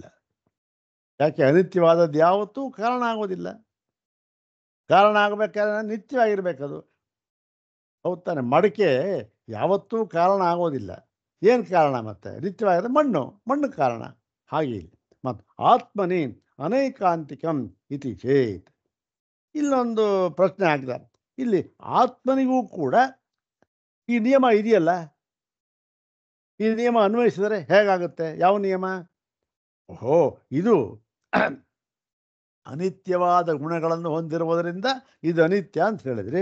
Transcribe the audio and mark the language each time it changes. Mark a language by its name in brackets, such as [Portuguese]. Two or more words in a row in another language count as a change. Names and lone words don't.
[Kannada] ಯಾಕೆ? ಅನಿತ್ಯವಾದದ್ದು ಯಾವತ್ತೂ ಕಾರಣ ಆಗೋದಿಲ್ಲ. ಕಾರಣ ಆಗಬೇಕಾದ್ರೆ ನಿತ್ಯವಾಗಿರ್ಬೇಕದು. ಹೌದು ತಾನೆ? ಮಡಿಕೆ ಯಾವತ್ತೂ ಕಾರಣ ಆಗೋದಿಲ್ಲ. ಏನು ಕಾರಣ? ಮತ್ತೆ ನಿತ್ಯವಾಗಿರೋದು ಮಣ್ಣು ಕಾರಣ. ಹಾಗೆ ಮತ್ತು [Sanskrit] ಆತ್ಮನಿ ಅನೈಕಾಂತಿಕಂ ಇತಿ ಚೇತ್. [Kannada] ಇಲ್ಲೊಂದು ಪ್ರಶ್ನೆ ಆಗ್ತದೆ. ಇಲ್ಲಿ ಆತ್ಮನಿಗೂ ಕೂಡ ಈ ನಿಯಮ ಇದೆಯಲ್ಲ, ಈ ನಿಯಮ ಅನ್ವಯಿಸಿದರೆ ಹೇಗಾಗುತ್ತೆ? ಯಾವ ನಿಯಮ? ಓಹೋ, ಇದು ಅನಿತ್ಯವಾದ ಗುಣಗಳನ್ನು ಹೊಂದಿರುವುದರಿಂದ ಇದು ಅನಿತ್ಯ ಅಂತ ಹೇಳಿದ್ರಿ.